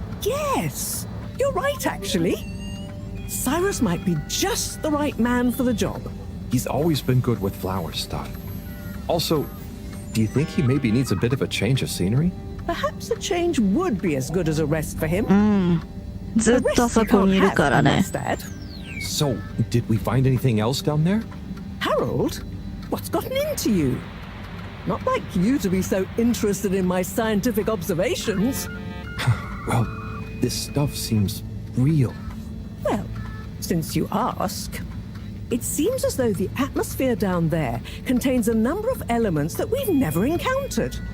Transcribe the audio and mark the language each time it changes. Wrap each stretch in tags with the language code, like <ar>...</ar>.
<en>Yes, you're right, actually. Cyrus might be just the right man for the job. He's always been good with flower stuff. Also, do you think he maybe needs a bit of a change of scenery? Perhaps a change would be as good as a rest for him.</en> <ja>ずっとそこにいるからね。</ja> <en>So, did we find anything else down there? Harold, what's gotten into you? Not like you to be so interested in my scientific observations. Well, this stuff seems real. Well, since you ask, it seems as though the atmosphere down there contains a number of elements that we've never encountered.</en>